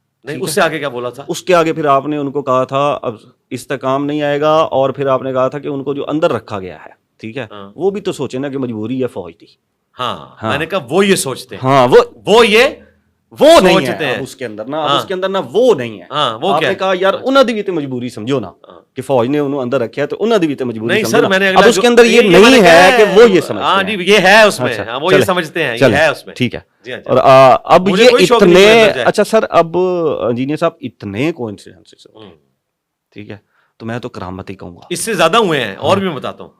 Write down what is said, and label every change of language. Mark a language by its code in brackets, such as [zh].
[ur] نہیں، اس سے آگے کیا بولا تھا؟ اس کے آگے پھر آپ نے ان کو کہا تھا اب استحکام نہیں آئے گا، اور پھر آپ نے کہا تھا کہ ان کو جو اندر رکھا گیا ہے، ٹھیک ہے، وہ بھی تو سوچے نا کہ مجبوری ہے، فوج تھی. ہاں، میں نے کہا وہ یہ سوچتے ہیں، ہاں، وہ نہیں ہے اس کے اندر نا، اب اس کے اندر نا وہ نہیں ہے. آپ نے کہا [pa] یار انہاں دی بھی تے مجبوری سمجھو نا کہ فوج نے انہوں اندر رکھا ہے، تو انہاں دی بھی تے مجبوری سمجھو نا. [ur] اب اس کے اندر یہ نہیں ہے کہ وہ یہ سمجھتے ہیں. ہاں جی، یہ ہے اس میں، وہ یہ سمجھتے ہیں، یہ ہے اس میں، ٹھیک ہے. اور اب یہ اتنے، اچھا سر، اب انجینئر صاحب اتنے کوئنسیڈنسز ہوتے ہیں، ٹھیک ہے، تو میں تو کرامت ہی کہوں گا. اس سے زیادہ ہوئے ہیں، اور بھی میں بتاتا ہوں.